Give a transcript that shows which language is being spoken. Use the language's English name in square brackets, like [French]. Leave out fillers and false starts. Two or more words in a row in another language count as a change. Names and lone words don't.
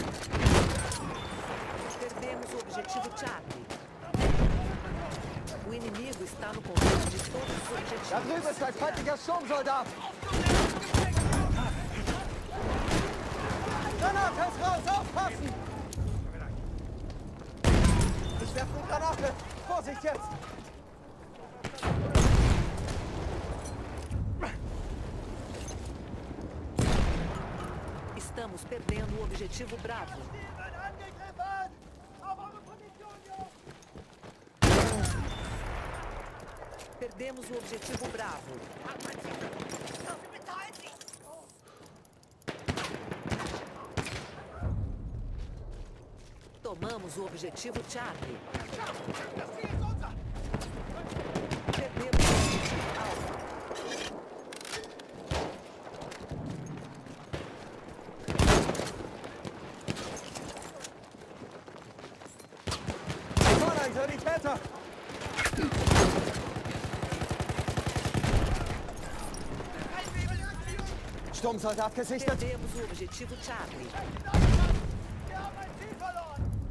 [Portuguese] Perdemos o objetivo Charlie. O inimigo está no controle de todos os [German] Da [Portuguese] objetivos. [German] drüben ist ein feindlicher Sturmsoldat! Granate ist raus! Aufpassen! Ich werfe eine Granate! Vorsicht jetzt! [Portuguese] Estamos perdendo o objetivo Bravo. [German] Wir werden angegriffen! Auf eure Position, Jungs! [Portuguese] Perdemos o objetivo Bravo. [German] Bitte einziehen! [Portuguese] Tomamos o objetivo Charlie. [German] Das Ziel ist unser! [Portuguese] Perdemos o objetivo Alfa. [German] Vorne ein Sanitäter! Sturmsoldat gesichtet! [Portuguese] Perdemos o objetivo Charlie. [German] Wir haben ein Ziel verloren!